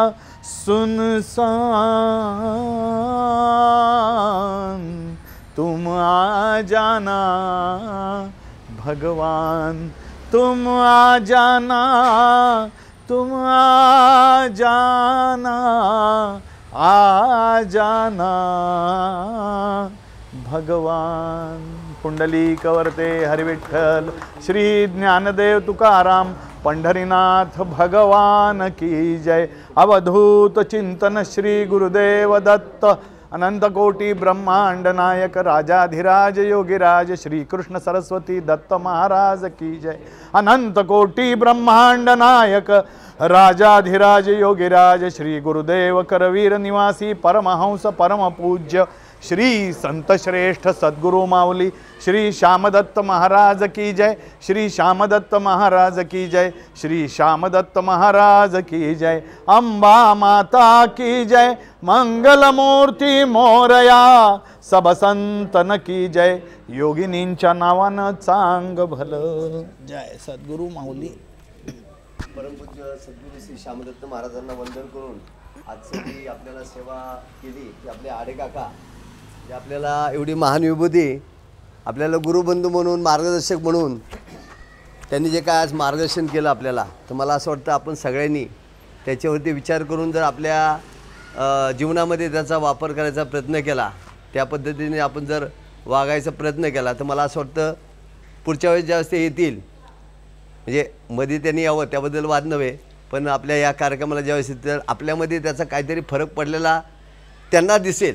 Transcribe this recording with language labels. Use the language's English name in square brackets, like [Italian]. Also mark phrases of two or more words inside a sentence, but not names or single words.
[Hindi] सुनसान, तुम आ जाना भगवान, तुम आ जाना, तुम आ जाना, आ जाना भगवान। पुंडलीकवर्ते हरिविठ्ठल श्री ज्ञानदेव तुकाराम पंढरीनाथ भगवान की जय। अवधूत चिंतन श्री गुरुदेव दत्त अनंत कोटि ब्रह्मांड नायक राजाधिराज योगिराज श्री कृष्ण सरस्वती दत्त महाराज की जय। अनंत कोटि ब्रह्मांड नायक राजाधिराज योगिराज श्री गुरुदेव करवीर निवासी परमहंस परम पूज्य श्री संत श्रेष्ठ सद्गुरु माऊली श्री श्यामदत्त महाराज की जय, श्री श्यामदत्त महाराज की जय, श्री श्यामदत्त महाराज की जय। अंबा माता की जय, मंगल मूर्ती मोरया, सब संतन की जय, [Marathi] योगिनींच्या नावानं चांग भलं। जय सद्गुरु माऊली। परमपूज्य सद्गुरू श्री श्यामदत्त महाराजांना वंदन करून आजची जी आपल्याला सेवा केली ती आपले आडे काका, जे आपल्याला एवढी महान विभूती आपल्याला गुरुबंधू म्हणून मार्गदर्शक म्हणून त्यांनी जे काय आज मार्गदर्शन केलं आपल्याला, तर मला असं वाटतं आपण सगळ्यांनी त्याच्यावरती विचार करून जर आपल्या जीवनामध्ये त्याचा वापर करायचा प्रयत्न केला, त्या पद्धतीने आपण जर वागायचा प्रयत्न केला, तर मला असं वाटतं पुढच्या वेळेस ज्यावेळेस ते येतील, म्हणजे मध्ये त्यांनी यावं त्याबद्दल वाद नव्हे, पण आपल्या या कार्यक्रमाला ज्यावेळेस येतील आपल्यामध्ये त्याचा काहीतरी फरक पडलेला त्यांना दिसेल।